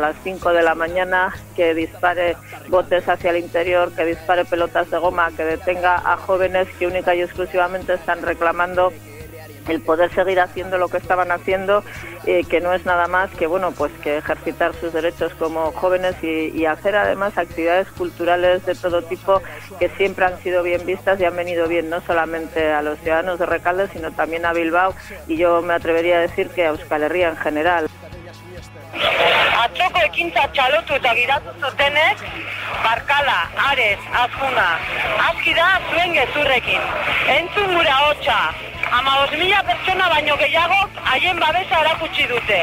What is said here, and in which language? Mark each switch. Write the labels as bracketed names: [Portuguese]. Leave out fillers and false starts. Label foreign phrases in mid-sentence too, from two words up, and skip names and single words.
[Spanish] las 5 de la mañana, que dispare botes hacia el interior, que dispare pelotas de goma, que detenga a jóvenes que única y exclusivamente están reclamando el poder seguir haciendo lo que estaban haciendo, que no es nada más que bueno, pues que ejercitar sus derechos como jóvenes y hacer además actividades culturales de todo tipo que siempre han sido bien vistas y han venido bien no solamente a los ciudadanos de Recalde, sino también a Bilbao, y yo me atrevería a decir que a Euskal Herria en general. [Basque] Atzoko ekintza txalotu eta giratu zutenek, Barkala, Ares, Azkuna, aski da zuen gezurrekin. Entzun gure ahotsa, 15.000 pertsona baino gehiagok haien babesa erakutsi dute.